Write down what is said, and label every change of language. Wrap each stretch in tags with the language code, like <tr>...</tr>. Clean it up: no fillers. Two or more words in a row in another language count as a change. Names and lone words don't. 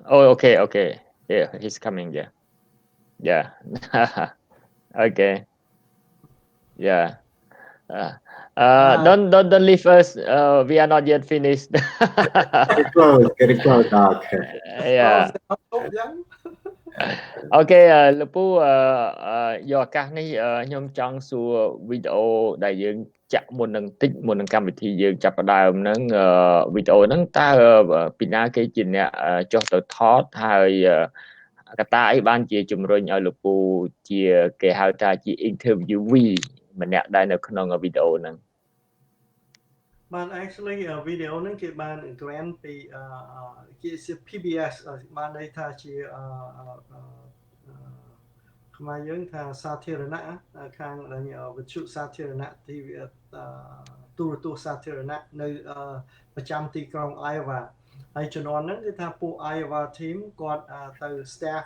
<en>Oh, okay. Yeah, he's coming. Yeah. Okay. Yeah. Don't leave us. We are not yet finished. Getting close, Doc. Yeah.</en> <km>OK លោកពូយកឱកាសនេះខ្ញុំចង់សួរវីដេអូដែលយើងចាក់មុននឹងតិចមុននឹងកម្មវិធីយើងចាប់ផ្ដើមហ្នឹងវីដេអូហ្នឹងតើពីណាគេជាអ្នកចុះទៅថតហើយកត្តាអីបានជាជំរុញឲ្យលោកពូជាគេហៅថាជា interviewee ម្នាក់ដែរនៅក្នុងវីដេអូហ្នឹង បាន</km> <en>actually video</en> <km>ហ្នឹងគេបាន grant ពីគេជា PBS បានន័យថាជាខ្មែរយើងថាសាធារណៈខាងវិទ្យុសាធារណៈទីទូរទស្សន៍សាធារណៈនៅប្រចាំទីក្រុង Iowa ហើយជំនាន់ហ្នឹងគឺថាពួក Iowa team គាត់ទៅ staff</km>